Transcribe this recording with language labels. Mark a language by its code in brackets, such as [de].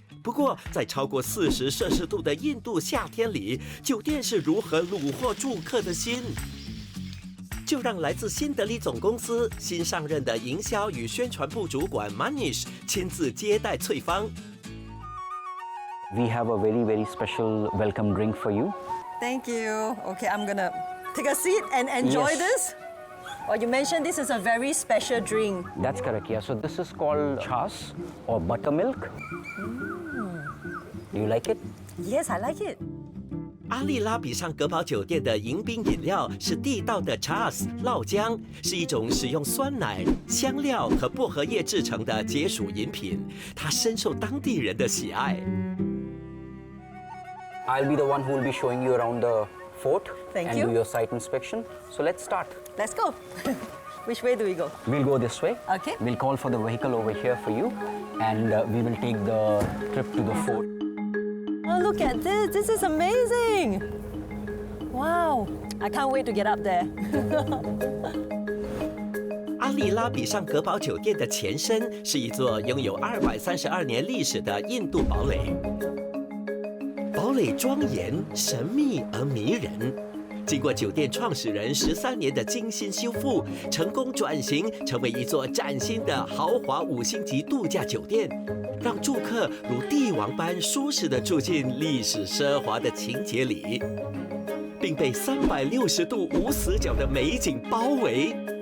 [zh] 不过，在超过40摄氏度的印度夏天里，酒店是如何虏获住客的心？就让来自新德里总公司新上任的营销与宣传部主管 Manish 亲自接待翠芳。 [en] We have a very, very special welcome drink for you. Thank you. Okay, I'm gonna take a seat and enjoy this. Well, you mentioned this is a very special drink. That's correct, yeah. So this is called chas or buttermilk. Do you like it? Yes, I like it. [zh] 阿丽拉比上格堡酒店的迎宾饮料是地道的 chas 酪浆，是一种使用酸奶、香料和薄荷叶制成的解暑饮品，它深受当地人的喜爱。 [en] I'll be the one who will be showing you around the fort Thank and you. do your site inspection. So let's start. Let's go. Which way do we go? We'll go this way. Okay. We'll call for the vehicle over here for you, and we will take the trip to the fort. Oh, look at this. This is amazing. Wow. I can't wait to get up there. [zh] 阿丽拉比上格堡酒店的前身是一座拥有232年历史的印度堡垒。堡垒庄严、神秘而迷人，经过酒店创始人13年的精心修复，成功转型成为一座崭新的豪华5星级度假酒店，让住客如帝王般舒适地住进历史奢华的情节里，并被360度无死角的美景包围。